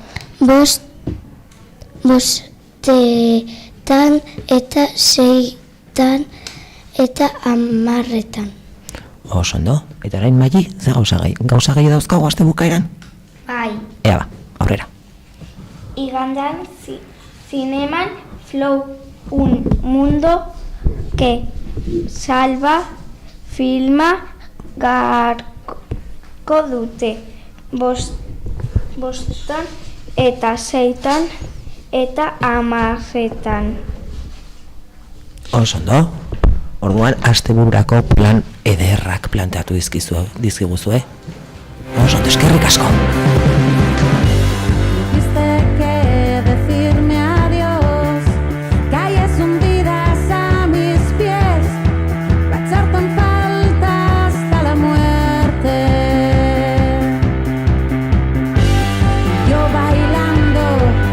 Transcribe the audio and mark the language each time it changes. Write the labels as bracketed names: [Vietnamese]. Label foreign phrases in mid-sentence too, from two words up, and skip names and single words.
[Basque] Bostetan eta 6etan eta 10etan. Oso ondo, eta orain Maili, ze gauza gai dauzkagu aste bukaeran? Bai, Ea ba, aurrera. igandean zineman Flow un mundo que salva filma garko dute. Bostan eta 6etan eta 10etan. Oso ondo. Orduan, astebururako plan ederrak planteatu dizkiguzue. Oso ondo, eskerrik asko. [Spanish] Dijiste que decirme adiós, calles hundidas a mis pies, va a echarte en falta hasta la muerte. Yo bailando